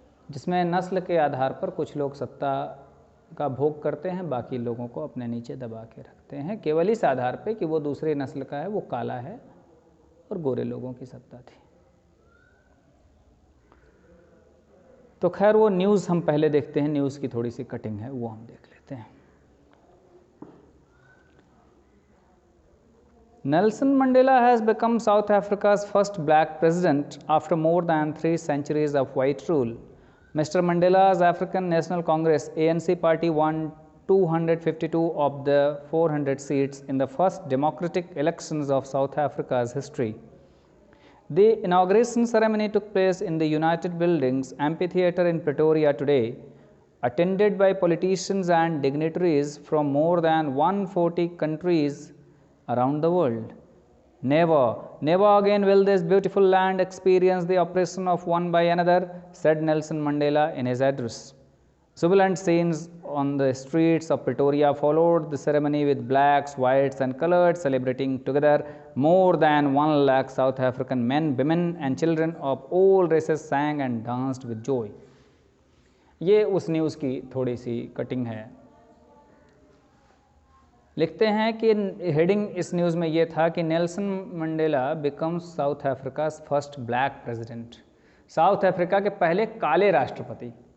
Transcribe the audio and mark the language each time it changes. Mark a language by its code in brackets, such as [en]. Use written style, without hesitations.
[hi] जिसमें नस्ल के आधार पर कुछ लोग सत्ता का भोग करते हैं, बाकी लोगों को अपने नीचे दबा के रखते हैं, केवल इस आधार पे कि वो दूसरी नस्ल का है, वो काला है और गोरे लोगों की सत्ता थी। तो खैर वो न्यूज़ हम पहले देखते हैं, न्यूज़ की थोड़ी सी कटिंग है वो हम देख लेते हैं। [en] Nelson Mandela has become South Africa's first black president after more than 3 centuries of white rule. Mr. Mandela's African National Congress ANC party won 252 of the 400 seats in the first democratic elections of South Africa's history. The inauguration ceremony took place in the United Buildings Amphitheatre in Pretoria today, attended by politicians and dignitaries from more than 140 countries around the world. Never, never again will this beautiful land experience the oppression of one by another, said Nelson Mandela in his address. Jubilant scenes on the streets of Pretoria followed the ceremony with blacks, whites and coloreds celebrating together. More than 1 lakh South African men, women and children of all races sang and danced with joy. [hi] ये उस news की थोड़ी सी cutting है। लिखते हैं कि heading इस news में ये था कि [en] Nelson Mandela becomes South Africa's first black president, [hi] south Africa के पहले काले राष्ट्रपति।